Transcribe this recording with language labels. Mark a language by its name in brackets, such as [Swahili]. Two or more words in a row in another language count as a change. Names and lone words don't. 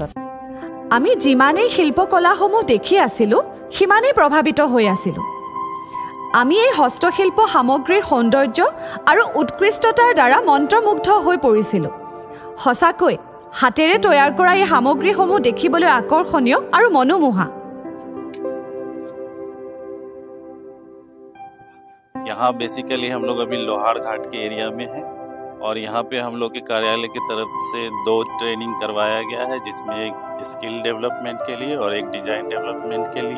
[Assamese] আমি যিমানেই শিল্পকলাসমূহ দেখি আছিলোঁ সিমানেই প্ৰভাৱিত হৈ আছিলোঁ। আমি এই হস্তশিল্প সামগ্ৰীৰ সৌন্দৰ্য আৰু উৎকৃষ্টতাৰ দ্বাৰা মন্ত্ৰমুগ্ধ হৈ পৰিছিলোঁ। সঁচাকৈ হাতেৰে তৈয়াৰ কৰা এই সামগ্ৰীসমূহ দেখিবলৈ আকৰ্ষণীয় আৰু মনোমোহা। [Hindi] यहाँ बेसिकली हम लोग अभी लोहार घाट के एरिया में हैं और यहाँ पे हम लोग के कार्यालय की तरफ से 2 ट्रेनिंग करवाया गया है जिसमें एक [English] skill development [Hindi] के लिए और एक [English] design development [Hindi] के लिए।